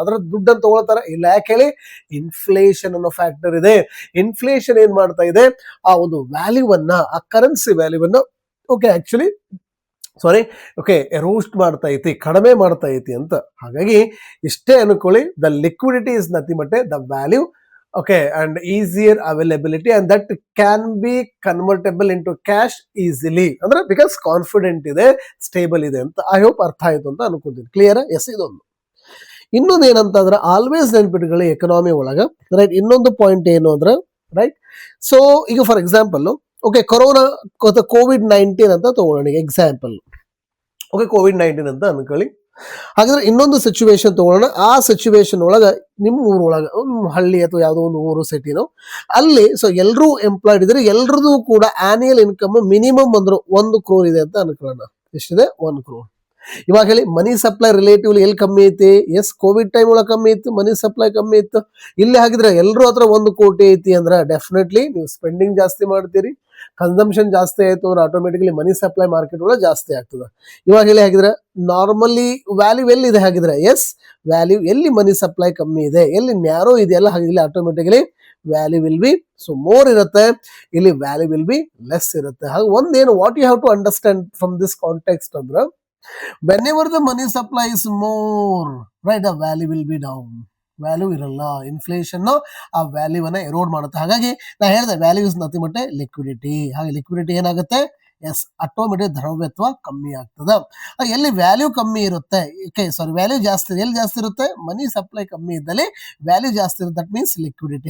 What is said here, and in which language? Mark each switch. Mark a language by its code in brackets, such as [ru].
[kn] ಅದ್ರ ದುಡ್ಡನ್ನು ತಗೊಳ್ತಾರ ಇಲ್ಲ? ಯಾಕೆ ಹೇಳಿ? ಇನ್ಫ್ಲೇಷನ್ ಅನ್ನೋ ಫ್ಯಾಕ್ಟರ್ ಇದೆ. ಇನ್ಫ್ಲೇಷನ್ ಏನ್ ಮಾಡ್ತಾ ಇದೆ? ಆ ಒಂದು ವ್ಯಾಲ್ಯೂವನ್ನ, ಆ ಕರೆನ್ಸಿ ವ್ಯಾಲ್ಯೂವನ್ನ ಓಕೆ ಆಕ್ಚುಲಿ ಎರೋಸ್ಟ್ ಮಾಡ್ತಾ ಐತಿ, ಕಡಿಮೆ ಮಾಡ್ತಾ ಐತಿ ಅಂತ. ಹಾಗಾಗಿ ಇಷ್ಟೇ ಅನ್ಕೊಳ್ಳಿ, [en] The liquidity is nothing but the value Okay, and easier availability, and that can be convertible into cash easily. [kn] ಅಂದ್ರೆ ಬಿಕಾಸ್ ಕಾನ್ಫಿಡೆಂಟ್ ಇದೆ, ಸ್ಟೇಬಲ್ ಇದೆ ಅಂತ. ಐ ಹೋಪ್ ಅರ್ಥ ಆಯ್ತು ಅಂತ ಅನ್ಕೋತೀನಿ. ಕ್ಲಿಯರ್? ಎಸ್, ಇದೊಂದು. ಇನ್ನೊಂದು ಏನಂತಂದ್ರೆ ಆಲ್ವೇಸ್ ನೆನ್ಪಿಟ್ಕೊಳ್ಳಿ ಎಕನಾಮಿ ಒಳಗ, ರೈಟ್. ಇನ್ನೊಂದು ಪಾಯಿಂಟ್ ಏನು ಅಂದ್ರೆ, ರೈಟ್, ಸೊ ಈಗ for example, okay, corona COVID-19 ಅಂತ ತಗೊಳ್ಳೋಣ ಎಕ್ಸಾಂಪಲ್. ಓಕೆ, COVID-19 ಅಂತ ಅನ್ಕೊಳ್ಳಿ. ಹಾಗಾದ್ರೆ ಇನ್ನೊಂದು ಸಿಚುವೇಶನ್ ತಗೊಳ್ಳೋಣ. ಆ ಸಿಚುವೇಶನ್ ಒಳಗ ನಿಮ್ಮ ಊರೊಳಗ ಹಳ್ಳಿ ಅಥವಾ ಯಾವುದೋ ಒಂದು ಊರು ಸಿಟಿನೋ ಅಲ್ಲಿ, ಸೊ ಎಲ್ಲರೂ ಎಂಪ್ಲಾಯ್ಡ್ ಇದ್ರೆ ಎಲ್ರದ್ದು ಕೂಡ ಆನ್ಯುಯಲ್ ಇನ್ಕಮ್ ಮಿನಿಮಮ್ ಅಂದ್ರೆ 1 crore ಇದೆ ಅಂತ ಅನ್ಕೊಳ್ಳೋಣ. ಎಷ್ಟಿದೆ? 1 crore. ಇವಾಗ ಹೇಳಿ, ಮನಿ ಸಪ್ಲೈ ರಿಲೇಟಿವ್ಲಿ ಎಲ್ಲಿ ಕಮ್ಮಿ ಐತಿ? ಎಸ್, ಕೋವಿಡ್ ಟೈಮ್ ಒಳಗೆ ಕಮ್ಮಿ ಇತ್ತು, ಮನಿ ಸಪ್ಲೈ ಕಮ್ಮಿ ಇತ್ತು. ಇಲ್ಲಿ ಹಾಗಿದ್ರೆ ಎಲ್ಲರೂ ಹತ್ರ 1 ಕೋಟಿ ಐತಿ ಅಂದ್ರೆ ಡೆಫಿನೆಟ್ಲಿ ನೀವು ಸ್ಪೆಂಡಿಂಗ್ ಜಾಸ್ತಿ ಮಾಡ್ತೀರಿ. ಕನ್ಸಂಪ್ಷನ್ ಜಾಸ್ತಿ ಆಯ್ತು ಅಂದ್ರೆ ಆಟೋಮೆಟಿಕ್ಲಿ ಮನಿ ಸಪ್ಲೈ ಮಾರ್ಕೆಟ್ ಒಳಗೆ ಜಾಸ್ತಿ ಆಗ್ತದೆ. ಇವಾಗ ಹೇಳಿ ಹಾಗಿದ್ರೆ ನಾರ್ಮಲಿ ವ್ಯಾಲ್ಯೂ ಎಲ್ಲಿದೆ ಹಾಗಿದ್ರೆ? ಎಸ್, ವ್ಯಾಲ್ಯೂ ಎಲ್ಲಿ ಮನಿ ಸಪ್ಲೈ ಕಮ್ಮಿ ಇದೆ, ಎಲ್ಲಿ ನ್ಯಾರೋ ಇದೆಯಲ್ಲ, ಹಾಗಿದ್ರೆ automatically [en] value will be so more [kn] ಇರುತ್ತೆ, ಇಲ್ಲಿ ವ್ಯಾಲ್ಯೂ ವಿಲ್ ಬಿ ಲೆಸ್ ಇರುತ್ತೆ. ಹಾಗೆ ಒಂದೇನು [en] What you have to understand from this context ಅಂದ್ರೆ, whenever the money supply is more, right, the value will be down. [kn] Value ಇರಲ್ಲ. Inflation ಆ ವ್ಯಾಲ್ಯೂವನ್ನ ಎರೋಡ್ ಮಾಡುತ್ತೆ. ಹಾಗಾಗಿ ನಾ ಹೇಳಿದೆ [en] Value is nothing but liquidity. [kn] ಹಾಗೆ ಲಿಕ್ವಿಡಿಟಿ ಏನಾಗುತ್ತೆ? ಎಸ್, ಆಟೋಮೆಟಿಕ್ ದ್ರವ್ಯತ್ವ ಕಮ್ಮಿ ಆಗ್ತದೆ. ಎಲ್ಲಿ ವ್ಯಾಲ್ಯೂ ಕಮ್ಮಿ ಇರುತ್ತೆ, ವ್ಯಾಲ್ಯೂ ಜಾಸ್ತಿ, ಎಲ್ಲಿ ಜಾಸ್ತಿ ಇರುತ್ತೆ? ಮನಿ ಸಪ್ಲೈ ಕಮ್ಮಿ ಇದ್ದಲ್ಲಿ ವ್ಯಾಲ್ಯೂ ಜಾಸ್ತಿ ಇರುತ್ತೆ. That means liquidity.